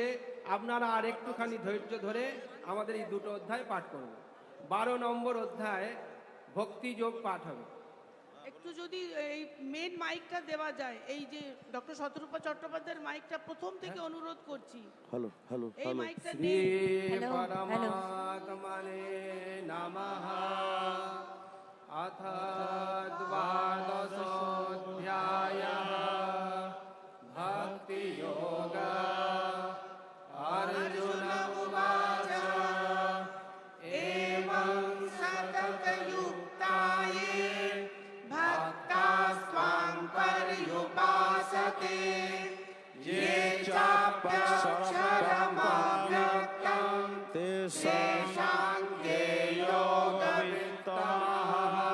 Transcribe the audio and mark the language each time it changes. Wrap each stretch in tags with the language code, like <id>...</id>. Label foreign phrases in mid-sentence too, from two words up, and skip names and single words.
<bn>আপনারা আর একটুখানি ধৈর্য ধরে আমাদের এই 2টো অধ্যায় পাঠ করুন। 12 নম্বর অধ্যায় ভক্তিযোগ পাঠ হবে। একটু যদি এই মেন মাইকটা দেওয়া যায়, এই যে ডক্টর শতরূপা চট্টোপাধ্যায়ের মাইকটা প্রথম থেকে অনুরোধ করছি,</bn> <en>hello hello</en> <bn>এই</bn> <en>হ্যালো</en> <bn>মাইকটা</bn> <sa>श्री</sa> <bn>নেই।</bn> <en>hello, hello.</en> <sa>परमात्मने नमः। अथ द्वादशोऽध्यायः भक्तियोगः। अर्जुन उवाच एवं सततयुक्ताये भक्तास्त्वां पर्युपासते ये चाप्यक्षरमव्यक्तं तेषां के योगवित्तमः।</sa>